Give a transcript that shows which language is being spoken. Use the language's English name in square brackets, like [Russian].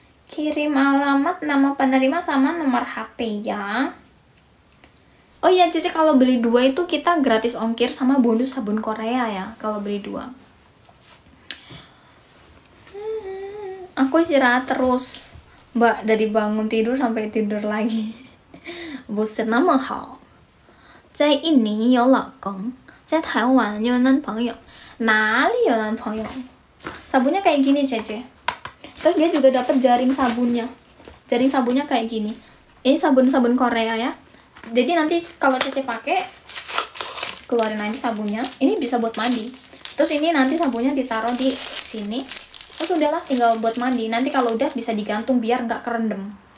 [Indonesian] Kirim alamat, nama penerima sama nomor HP ya. Oh iya Cece, kalau beli 2 itu kita gratis ongkir sama bonus sabun Korea ya kalau beli 2. Aku istirahat terus Mbak, dari bangun tidur sampai tidur lagi. [Chinese] 不是那么好，在印尼有老公，在台湾有男朋友，哪里有男朋友？ [Indonesian] Sabunnya kayak gini Cece. Terus dia juga dapat jaring sabunnya. Jaring sabunnya kayak gini. Ini sabun-sabun Korea ya. Jadi nanti kalau Cece pakai, keluarin aja sabunnya. Ini bisa buat mandi. Terus ini nanti sabunnya ditaruh di sini. Terus udahlah tinggal buat mandi. Nanti kalau udah bisa digantung biar nggak kerendam.